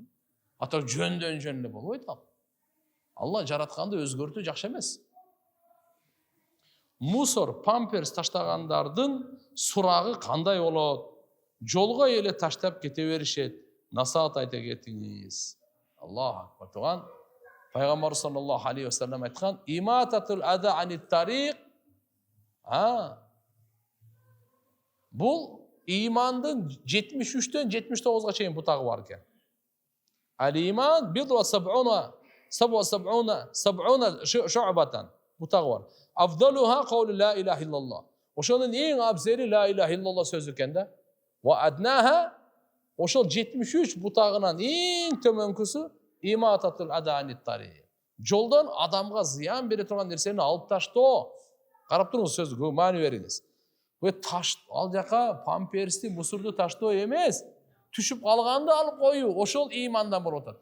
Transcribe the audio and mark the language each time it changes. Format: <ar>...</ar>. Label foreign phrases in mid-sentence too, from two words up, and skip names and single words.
<ky>Ата жөндөн эле болбойт ал. Алла жаратканды өзгөртүү жакшы эмес. Мусор, памперс таштагандардын сурагы кандай болот? Жолго эле таштап кете беришет. Насаат айта кетиңиз.</ky> <ar>الله أكبر.</ar> <ky>Туган пайгамбар</ky> <ar>صلى الله عليه وسلم</ar> <ky>айткан:</ky> <ar>"إماطة الأذى عن الطريق".</ar> <ky>Бул имандын 73-төн 79-га чейин бутагы бар экен.</ky> <ar>الإيمان بضع وسبعون شعبة.</ar> <ky>Бутагы бар.</ky> <ar>أفضلها قول لا إله إلا الله.</ar> <ky>Ошонун эң абзели</ky> <ar>لا إله إلا الله</ar> <ky>сөзү экен да.</ky> <ar>وأدناها,</ar> <ky>ошол 73 бутагынан эң төмөнкүсү</ky> <ar>إماطة الأذى عن الطريق.</ar> <ky>Жолдон адамга зыян бере турган нерсени алып таштоо. Карап туруңуз, сөзгө маани бериңиз. Бу ал жака памперсти, мусорду таштоо эмес, түшүп калганды алып коюу, ошол имандан болуп атат.</ky>